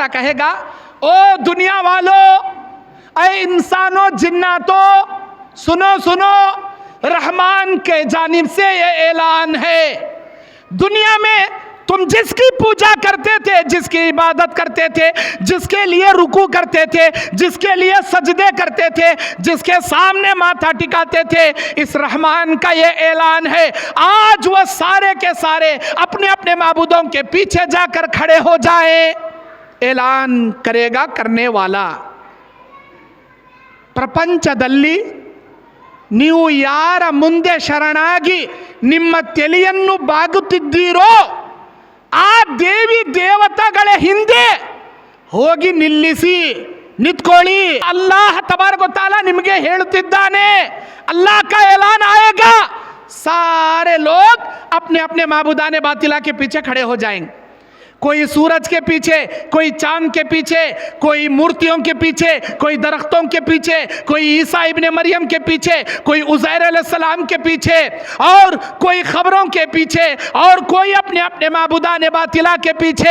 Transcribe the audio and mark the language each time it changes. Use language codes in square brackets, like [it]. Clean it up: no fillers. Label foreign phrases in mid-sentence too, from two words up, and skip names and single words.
[hi] कहेगा, ओ दुनिया वालों, ऐ इंसानों जिन्नातों, सुनो सुनो, रहमान के जानिब से ये ऐलान है, दुनिया में तुम जिसकी पूजा करते थे, जिसकी इबादत करते थे, जिसके लिए रुकू करते थे, जिसके लिए सजदे करते थे, जिसके सामने माथा टिकाते थे, इस रहमान का ये ऐलान है, आज वह सारे के सारे अपने अपने माबूदों के पीछे जाकर खड़े हो जाएं। ऐलान करेगा करने वाला, [kn] ಪ್ರಪಂಚದಲ್ಲಿ ನೀವು ಯಾರ ಮುಂದೆ ಶರಣಾಗಿ ನಿಮ್ಮ ತಲೆಯನ್ನು ಬಾಗುತ್ತಿದ್ದೀರೋ ಆ ದೇವಿ ದೇವತೆಗಳ ಹಿಂದೆ ಹೋಗಿ ನಿಲ್ಲಿಸಿ ನಿಂತ್ಕೊಳ್ಳಿ। [ar] الله تبارك وتعالى [kn] ನಿಮಗೆ ಹೇಳುತ್ತಿದ್ದಾನೆ, [hi] अल्लाह का ऐलान आएगा, सारे लोग अपने अपने माबूदाने बातिला के पीछे खड़े हो जाएंगे। कोई सूरज के पीछे, कोई चांद के पीछे, कोई मूर्तियों के पीछे, कोई दरख्तों के पीछे, कोई ईसा इब्ने मरियम के पीछे, कोई उज़ैर अलैहिस्सलाम के पीछे, और कोई खबरों के पीछे, और कोई अपने अपने माबूदाने बातिला के पीछे।